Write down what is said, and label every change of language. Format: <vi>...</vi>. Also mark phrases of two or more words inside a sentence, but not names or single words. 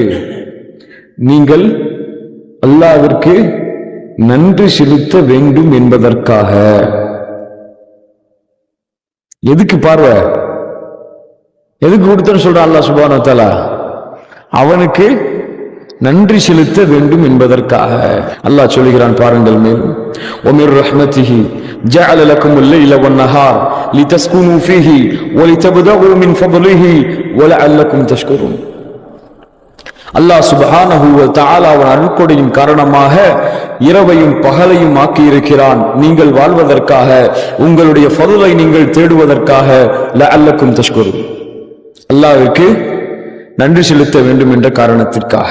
<ta>நீங்கள் அல்லாஹ்விற்கு நன்றி செலுத்த வேண்டும் என்பதற்காக. எதுக்கு பார்வை? எதுக்கு கொடுத்தன்னு சொல்ற</ta> <ar>الله سبحانه و تعالى?</ar> <ta>அவனுக்கு நன்றி செலுத்த வேண்டும் என்பதற்காக. அல்லாஹ் சொல்கிறான் பாருங்கள் மேலும்,</ta> <ar>وَمِنْ رَحْمَتِهِ جَعَلَ لَكُمُ اللَّيْلَ وَالنَّهَارَ لِتَسْكُنُوا فِيهِ وَلِتَبْتَغُوا مِنْ فَضْلِهِ وَلَعَلَّكُمْ تَشْكُرُونَ. الله سبحانه و تعالى</ar> <ta>அவன் அருட்கொடையின் காரணமாக இரவையும் பகலையும் ஆக்கி இருக்கிறான், நீங்கள் வாழ்வதற்காக, உங்களுடைய ஃபضலை நீங்கள் தேடுவதற்காக.</ta> <ar>لعلكم تشكرون,</ar> <ta>அல்லாஹ்வுக்கு நன்றி செலுத்த வேண்டும் என்ற காரணத்திற்காக.</ta>